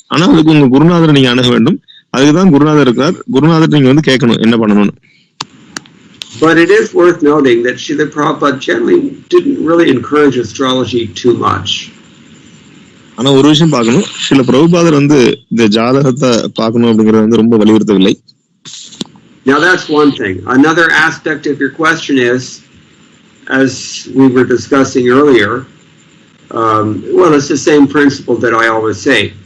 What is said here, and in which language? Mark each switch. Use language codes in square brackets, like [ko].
[ta] ஆனா அதுக்கு உங்க குருநாதரை நீங்க அணுக வேண்டும். அதுக்குதான் குருநாதர் இருக்கார். குருநாதர் நீங்க வந்து கேட்கணும் என்ன பண்ணணும்னு. [en] But it is worth noting that Srila Prabhupada generally didn't really encourage astrology too much. [ta] ஆனா ஒரு விஷயம் பார்க்கணும், சில பிரபுபாதர் வந்து இந்த ஜாதகத்தை பார்க்கணும் அப்படிங்கறது வந்து ரொம்ப வலியுறுத்தவில்லை. [en] Now that's one thing. Another aspect of your question is, as we were discussing earlier, well, it's the same principle that I always say.